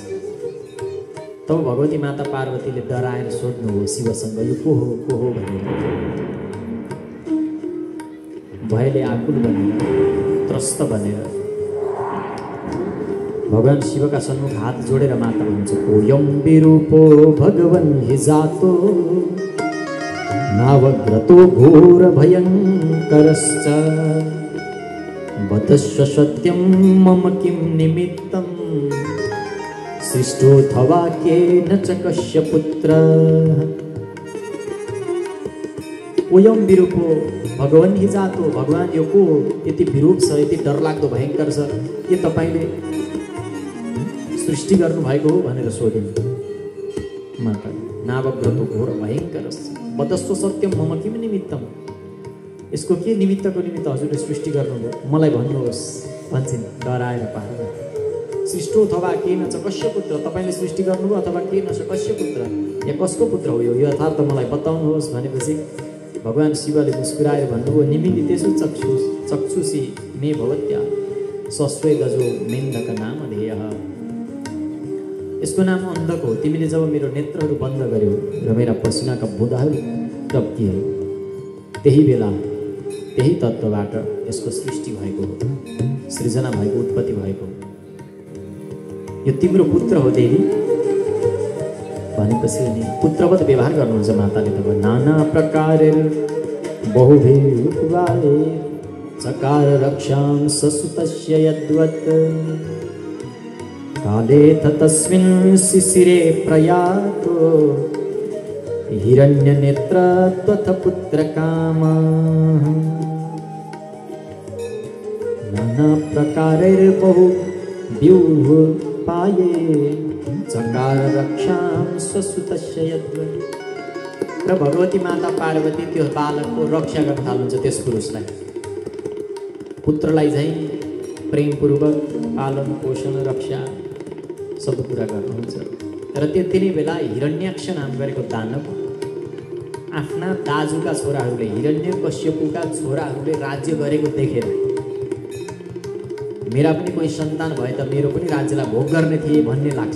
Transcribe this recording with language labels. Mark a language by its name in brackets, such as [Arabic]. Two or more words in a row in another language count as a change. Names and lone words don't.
[Nepali] तब भगवती माता पार्वतीले डराएर सोध्नुभयो शिवसँग, यो को हो भनेर। भयले आकुल बनेर, त्रस्त बनेर भगवान शिवका सन्मुख हात जोडेर माता भन्छ, [Sanskrit] कोयम विरूपो भगवन् हि जातो नावग्रतो घोर भयङ्करश्च वदस्व सत्यं मम किं निमित्तं सृष्टोऽथवा केन च कस्य पुत्रः। ओयम विरूपो भगवान हि जातो, [Nepali] भगवान यो को यति विरूप छ, यति डरलाग्दो भयङ्कर छ, के तपाईँले सृष्टि गर्नुभएको हो भनेर सोधिन्। [Sanskrit] माता नावव्रतो घोर भयङ्कर वदस्व सत्यम मम किम निमित्तम, [Nepali] यसको के निमित्तको निमित्त हजुरले सृष्टि गर्नुभयो मलाई भन्नुहोस् भन्छन् डराएर पारेर। [Sanskrit] सृष्टो अथवा के न छ कस्य पुत्र, [Nepali] तपाईँले सृष्टि गर्नुभयो [Sanskrit] अथवा के न छ कस्य पुत्र, [Nepali] या कसको पुत्र हो यो यथार्थ मलाई बताउनुहोस् भनेपछि भगवान शिवले मुस्कुराएर भन्नुभयो [Sanskrit] निमिलितेषु चक्षुषी मे भवत्या सस्वे गजो मेन्दक नाम ध्येयः। [Nepali] यसको नाम अन्धको हो। तिमीले जब मेरो नेत्रहरू बन्द गर्यौ र मेरा पसिनाका बुँदाहरू टप्कियो, त्यही बेला त्यही तत्त्वबाट यसको सृष्टि भएको हो, सृजना भएको, उत्पत्ति भएको। यो तिम्रो पुत्र हो देवी भनेपछि अनि पुत्रवत व्यवहार गर्नुहुन्छ माताले। [Sanskrit] तब नाना प्रकार बहुभिरुपवाले चकार रक्षां ससुतस्य यद्वत् कालेथ तस्मिन् शिशिरे प्रयातो हिरण्यनेत्र त्वथ पुत्रकामः। नाना प्रकारैर्बहुव्यूह पाये चकार रक्षां स्वसुतस्य यद्वत्। [Nepali] र भगवती माता पार्वती त्यो बालकको रक्षा गर्न थाल्नुहुन्छ, त्यस पुरुषलाई पुत्रलाई चाहिँ प्रेमपूर्वक पालन पोषण रक्षा सब कुरा गर्नुहुन्छ। र त्यति नै बेला हिरण्याक्ष नाम गरेको दानव आफ्ना दाजुका छोराहरूले, हिरण्यकश्यपुका छोराहरूले राज्य गरेको देखेर मेरा पनि कोही सन्तान भए त मेरो पनि राज्यलाई भोग गर्ने थिए भन्ने लाग्छ।